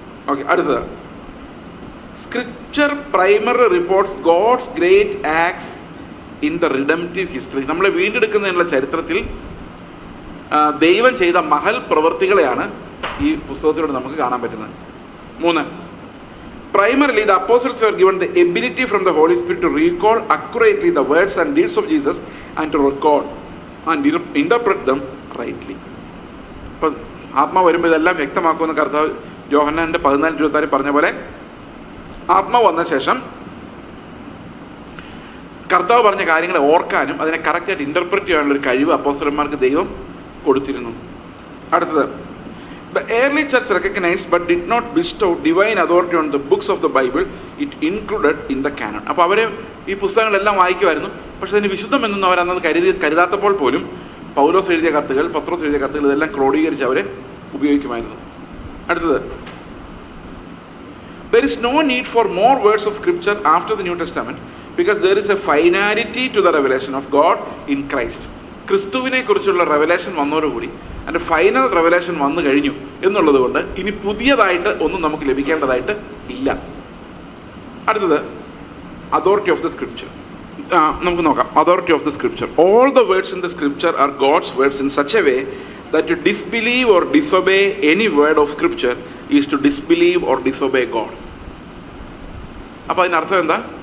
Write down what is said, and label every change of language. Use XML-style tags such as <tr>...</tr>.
<ml>Okay, അടുത്തത്,</ml> <en>Scripture primary reports God's great acts in the redemptive history.</en> <ml>നമ്മളെ വീണ്ടെടുക്കുന്നതിനുള്ള ചരിത്രത്തിൽ ദൈവം ചെയ്ത മഹൽ പ്രവൃത്തികളെയാണ് ഈ പുസ്തകത്തിലൂടെ നമുക്ക് കാണാൻ പറ്റുന്നത്.</ml> <en>3, primarily the apostles were given the ability from the Holy Spirit to recall accurately the words and deeds of Jesus and to record and interpret them rightly.</en> <ml>ഇപ്പം ആത്മാവ് വരുമ്പോൾ ഇതെല്ലാം വ്യക്തമാക്കുമെന്ന് കർത്താവ് യോഹന്നാന്റെ 14:26 പറഞ്ഞ പോലെ, ആത്മാവ് വന്ന ശേഷം കർത്താവ് പറഞ്ഞ കാര്യങ്ങളെ ഓർക്കാനും അതിനെ കറക്റ്റായിട്ട് ഇന്റർപ്രറ്റ് ചെയ്യാനുള്ള ഒരു കഴിവ് അപ്പോസ്തലന്മാർക്ക് ദൈവം കൊടുത്തിരുന്നു. അടുത്തത്,</ml> <en>the early church recognized but did not bestow divine authority on the books of the Bible it included in the canon.</en> <ml>അപ്പോൾ അവർ ഈ പുസ്തകങ്ങളെല്ലാം വായിക്കുമായിരുന്നു, പക്ഷെ അതിന് വിശുദ്ധമെന്നൊന്നും അവരന്നത് കരുതാത്തപ്പോൾ പോലും പൗലോസ് എഴുതിയ കത്തുകൾ, പത്രോസ് എഴുതിയ കത്തുകൾ ഇതെല്ലാം ക്രോഡീകരിച്ച് അവരെ ഉപയോഗിക്കുമായിരുന്നു. അടുത്തത്,</ml> <en>there is no need for more words of scripture after the New Testament because there is a finality to the revelation of God in Christ.</en> <ml>ക്രിസ്തുവിനെ കുറിച്ചുള്ള റെവലേഷൻ വന്നതോടുകൂടി അതിൻ്റെ ഫൈനൽ റെവലേഷൻ വന്നു കഴിഞ്ഞു എന്നുള്ളത് കൊണ്ട് ഇനി പുതിയതായിട്ട് ഒന്നും നമുക്ക് ലഭിക്കേണ്ടതായിട്ട് ഇല്ല. അടുത്തത്,</ml> <en>Authority of the scripture.</en> <ml>നമുക്ക് നോക്കാം.</ml> <en>Authority of the scripture. All the words in the scripture are God's words in such a way that to disbelieve or disobey any word of scripture is to disbelieve or disobey God.</en> <ml>അപ്പോൾ അതിനർത്ഥം എന്താ?</ml>